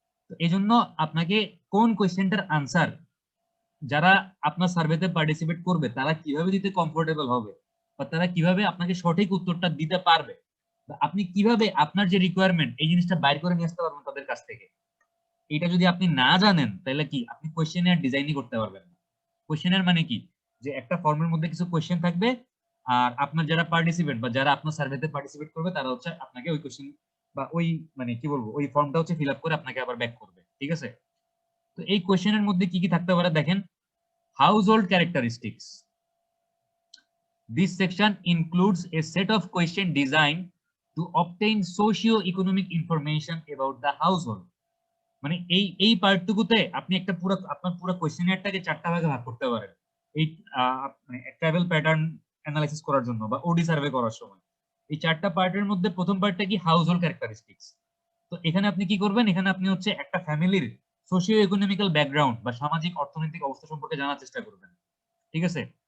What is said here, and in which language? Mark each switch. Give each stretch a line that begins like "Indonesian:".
Bangla: তো এই জন্য আপনাকে কোন কোয়েশ্চেনটার আনসার যারা আপনার সার্ভেতে পার্টিসিপেট করবে তারা কিভাবে দিতে কমফোর্টেবল হবে, বা তারা কিভাবে আপনাকে সঠিক উত্তরটা দিতে পারবে, বা আপনি কিভাবে আপনার যে রিকোয়ারমেন্ট এই জিনিসটা বাইর করে নিয়ে আসতে পারবেন তাদের কাছ থেকে, এটা যদি আপনি না জানেন তাহলে কি আপনি কোয়েশ্চেনের ডিজাইনই করতে পারবেন না। কোয়েশ্চেনের মানে কি, যে একটা ফর্মের মধ্যে কিছু কোয়েশ্চেন থাকবে, আর আপনার যারা পার্টিসিপেট বা যারা আপনার সার্ভেতে পার্টিসিপেট করবে তারা হচ্ছে আপনাকে ওই কোয়েশ্চেন বা ওই মানে কি বলবো ওই ফর্মটা হচ্ছে ফিল আপ করে আপনাকে আবার ব্যাক করবে, ঠিক আছে? তো এই কোয়েশ্চেনের মধ্যে কি কি থাকতে পারে দেখেন।
English: Household characteristics. This section includes a set of question designed to obtain socio-economic information about the household.
Bangla: মানে এই পার্টটুকুতে আপনি একটা পুরো আপনার পুরো কোয়েশ্চেনারটাকে 4টা ভাগে ভাগ করতে পারেন এই মানে ট্রাভেল প্যাটার্ন অ্যানালাইসিস করার জন্য বা ওডি সার্ভে করার সময়। এই 4টা পার্টের মধ্যে প্রথম পার্টটা কি, হাউসহোল্ড ক্যারেক্টারিস্টিক্স। তো এখানে আপনি কি করবেন, এখানে আপনি হচ্ছে একটা ফ্যামিলির সোশিও ইকোনমিক্যাল ব্যাকগ্রাউন্ড বা সামাজিক অর্থনৈতিক অবস্থা সম্পর্কে জানার চেষ্টা করবেন, ঠিক আছে?